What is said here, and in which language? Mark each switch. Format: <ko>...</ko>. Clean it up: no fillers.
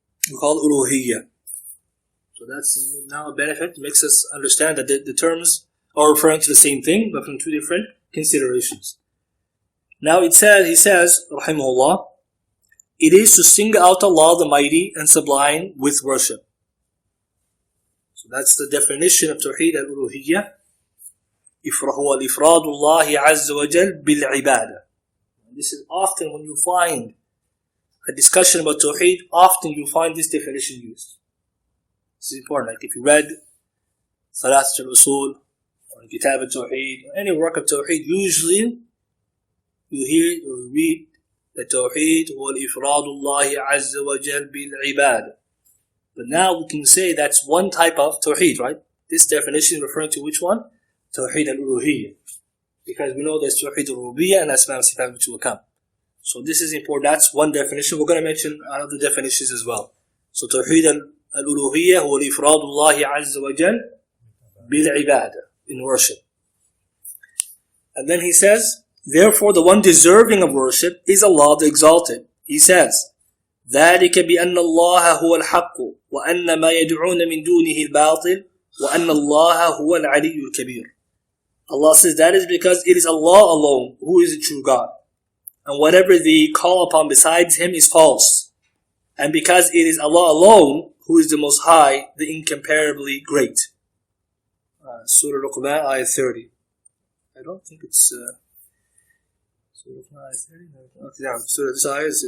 <en>We call Uluhiyyah. So that's now a benefit, makes us understand that the terms are referring to the same thing, but from two different considerations. Now he says, Rahimahullah, it is to single out Allah the Mighty and Sublime with worship. So that's the definition of Tawheed al-Uluhiyyah.</en> <ar>هو الإفراد الله عز وجل بالعبادة.</ar> <en>This is often when you find a discussion about Tawheed, often you find this definition used. This is important. Like if you read Salat al-Usul or Kitab At-Tawheed or any work of Tawheed, usually you hear or read the Tawheed</en> <ar>هو الإفراد الله عز وجل بالعبادة.</ar> <en>But now we can say that's one type of Tawheed, right? This definition is referring to which one? Tawheed al-Uluhiyyah. Because we know there's Tawheed al-Rububiyyah and Asma' al-Sifat which will come. So this is important. That's one definition. We're going to mention other definitions as well. So Tawheed al-Uluhiyyah</en> <ar>هو الإفراد الله عز وجل بالعبادة,</ar> <en>in worship. And then he says, therefore the one deserving of worship is Allah the Exalted. He says,</en> <ar>ذلك بأن الله هو الحق وأن ما يدعون من دونه الباطل وأن الله هو العلي الكبير.</ar> <en>Allah says that is because it is Allah alone who is the true God, and whatever they call upon besides Him is false, and because it is Allah alone who is the Most High, the incomparably great. Surah Luqman, ayah 30. I don't think it's Surah Luqman, ayah 30.</en>